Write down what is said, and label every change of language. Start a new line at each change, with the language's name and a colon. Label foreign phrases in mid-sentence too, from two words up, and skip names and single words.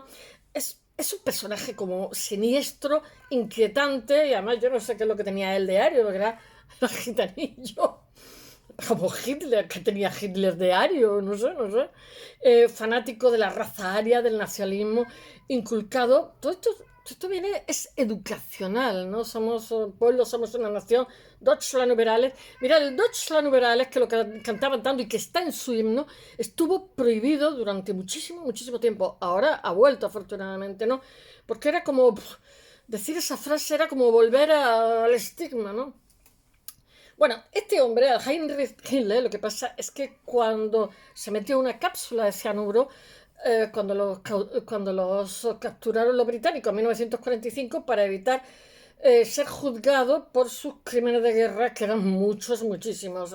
Spanish: Es un personaje como siniestro, inquietante, y además yo no sé qué es lo que tenía el diario, porque era gitanillo. Como Hitler, que tenía Hitler diario, no sé. Fanático de la raza aria, del nacionalismo, inculcado. Todo esto es educacional, ¿no? Somos un pueblo, somos una nación.
German: Deutschland über alles.
Spanish: Mira, el
German: Deutschland über alles,
Spanish: que lo cantaban tanto y que está en su himno, estuvo prohibido durante muchísimo tiempo. Ahora ha vuelto, afortunadamente, ¿no? Porque era como... decir esa frase era como volver al estigma, ¿no? Bueno, este hombre, el Heinrich Himmler, lo que pasa es que cuando se metió una cápsula de cianuro, cuando los capturaron los británicos en 1945 para evitar ser juzgado por sus crímenes de guerra, que eran muchísimos.